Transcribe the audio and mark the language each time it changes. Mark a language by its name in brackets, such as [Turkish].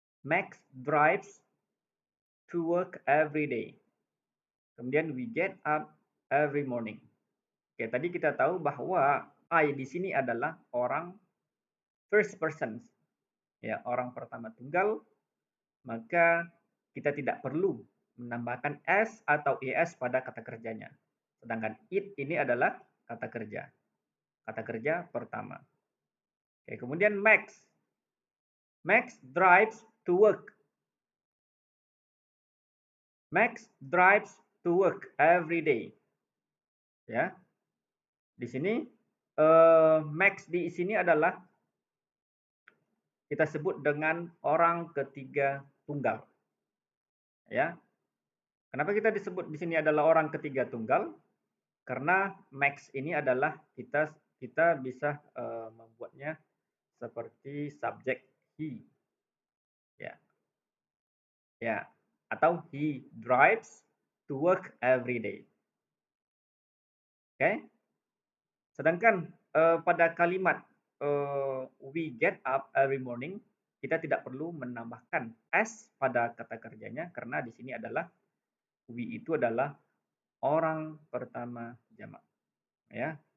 [English] Max drives to work every day. [Indonesian] Kemudian [English] we get up every morning. [Indonesian] Oke, tadi kita tahu bahwa I di sini adalah orang [English] first person. [Indonesian] Ya, orang pertama tunggal, maka kita tidak perlu menambahkan s atau es pada kata kerjanya. Sedangkan it ini adalah kata kerja. Kata kerja pertama. Oke, kemudian Max. [English] Max drives to work. Max drives to work every day. [Indonesian] Ya. Di sini Max di sini adalah kita sebut dengan orang ketiga tunggal. Ya. Kenapa kita disebut di sini adalah orang ketiga tunggal? Karena Max ini adalah kita bisa membuatnya seperti subjek he. Ya. Ya, atau [English] he drives to work every day. [Indonesian] Oke. Sedangkan pada kalimat [English] we get up every morning, [Indonesian] kita tidak perlu menambahkan s pada kata kerjanya karena di sini adalah we itu adalah orang pertama jamak. Ya.